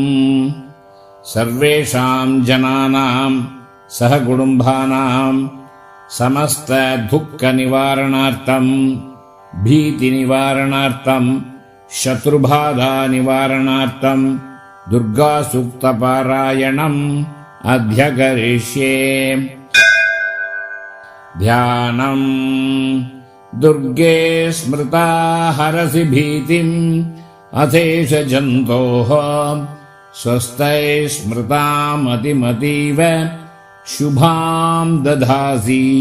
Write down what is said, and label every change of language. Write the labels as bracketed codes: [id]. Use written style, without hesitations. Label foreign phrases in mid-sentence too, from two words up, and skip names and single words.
[sa] सर्वेषां जनानां सहकुटुम्बानां समस्त दुःख निवारणार्थं, भीति निवारणार्थं, शत्रुबाधा निवारणार्थं दुर्गा सूक्त पारायणं अद्यकरिष्ये. ध्यानम् दुर्गे स्मृता हरसि भीतिम् अथेष जन्तोः स्वस्यै स्मृतामतिमतीव शुभाम् दधासि.